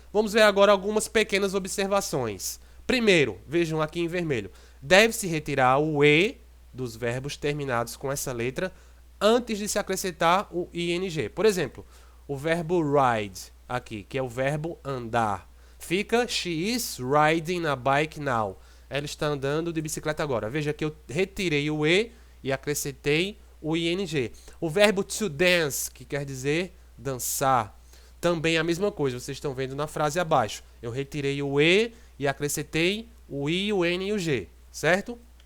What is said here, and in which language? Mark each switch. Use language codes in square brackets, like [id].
[pt] Vamos ver agora algumas pequenas observações. Primeiro, vejam aqui em vermelho. Deve-se retirar o e dos verbos terminados com essa letra antes de se acrescentar o ing. Por exemplo, o verbo ride aqui, que é o verbo andar. [en] Fica she is riding a bike now. [pt] Ela está andando de bicicleta agora. Veja que eu retirei o e e acrescentei o ing. O verbo to dance, que quer dizer dançar, também é a mesma coisa. Vocês estão vendo na frase abaixo. Eu retirei o e e acrescentei o i, o n e o g, certo?